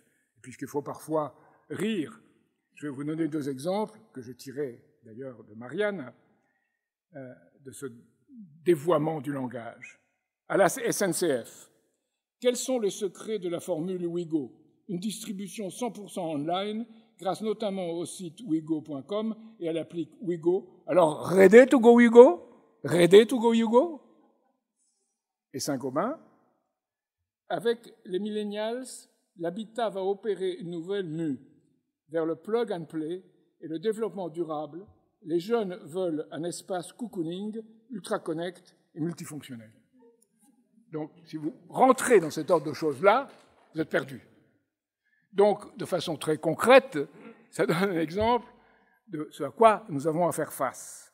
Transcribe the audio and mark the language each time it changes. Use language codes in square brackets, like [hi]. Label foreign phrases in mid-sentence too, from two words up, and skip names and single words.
[fr] Puisqu'il faut parfois rire, je vais vous donner 2 exemples, que je tirais d'ailleurs de Marianne, de ce dévoiement du langage. À la SNCF, quels sont les secrets de la formule Ouigo? Une distribution 100% online, grâce notamment au site ouigo.com et à l'appli Ouigo. Alors, [en] ready to go Ouigo? Ready to go Ouigo? [fr] Et Saint-Gobain, avec les millennials, l'habitat va opérer une nouvelle mue vers le [en] plug and play [fr] et le développement durable. Les jeunes veulent un espace cocooning, ultra-connect et multifonctionnel. Donc, si vous rentrez dans cet ordre de choses-là, vous êtes perdu. Donc, de façon très concrète, ça donne un exemple de ce à quoi nous avons à faire face.